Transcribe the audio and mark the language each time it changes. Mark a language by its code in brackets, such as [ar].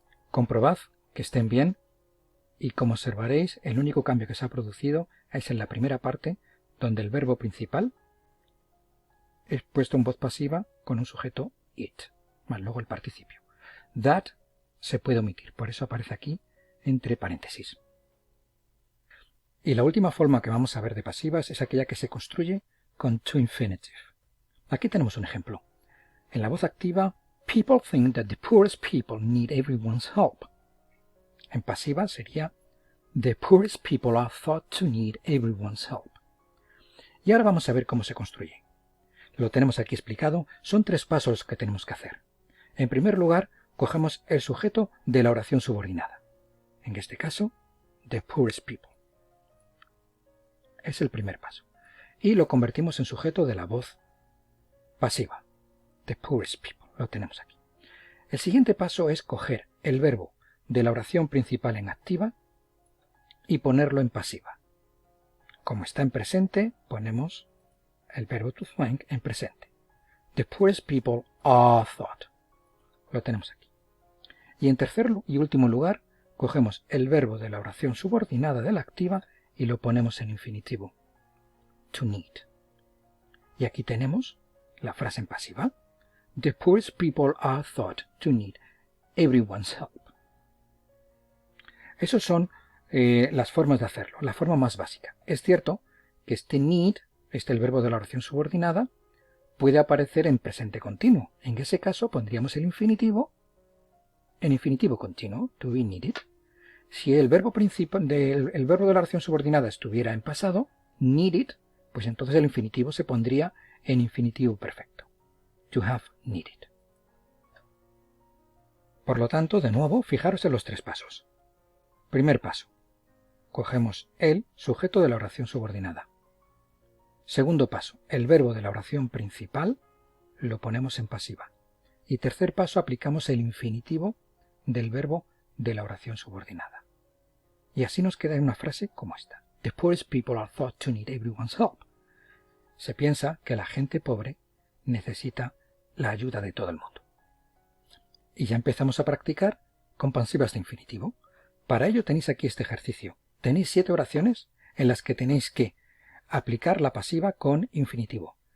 [es] Comprobad que estén bien y como observaréis el único cambio que se ha producido es en la primera parte donde el verbo principal es puesto en voz pasiva con un sujeto it, más luego el participio. That se puede omitir, por eso aparece aquí entre paréntesis. Y la última forma que vamos a ver de pasivas es aquella que se construye con to infinitive. Aquí tenemos un ejemplo. En la voz activa, [en] people think that the poorest people need everyone's help. [es] En pasiva sería [en] the poorest people are thought to need everyone's help. [es] Y ahora vamos a ver cómo se construye. Lo tenemos aquí explicado, son 3 pasos los que tenemos que hacer. En primer lugar, cogemos el sujeto de la oración subordinada. En este caso, [en] the poorest people. [es] Es el primer paso. Y lo convertimos en sujeto de la voz pasiva. [en] The poorest people. [es] Lo tenemos aquí. El siguiente paso es coger el verbo de la oración principal en activa y ponerlo en pasiva. Como está en presente, ponemos el verbo [en] to thank [es] en presente. [en] The poorest people are thought. [es] Lo tenemos aquí. Y en tercer y último lugar, cogemos el verbo de la oración subordinada de la activa y lo ponemos en infinitivo. To need. Y aquí tenemos la frase en pasiva. [en] The poorest people are thought to need everyone's help. [es] Esas son las formas de hacerlo, la forma más básica. Es cierto que este need, el verbo de la oración subordinada, puede aparecer en presente continuo. En ese caso pondríamos el infinitivo en infinitivo continuo, [en] to be needed. [es] Si el verbo el verbo de la oración subordinada estuviera en pasado, needed, pues entonces el infinitivo se pondría en infinitivo perfecto. [en] To have needed. [es] Por lo tanto, de nuevo, fijaros en los tres pasos. Primer paso. Cogemos el sujeto de la oración subordinada. Segundo paso. El verbo de la oración principal lo ponemos en pasiva. Y tercer paso, aplicamos el infinitivo del verbo de la oración subordinada. Y así nos queda una frase como esta. [en] The poorest people are thought to need everyone's help. [es] Se piensa que la gente pobre necesita la ayuda de todo el mundo. Y ya empezamos a practicar con pasivas de infinitivo. Para ello tenéis aquí este ejercicio. Tenéis 7 oraciones en las que tenéis que aplicar la pasiva con infinitivo.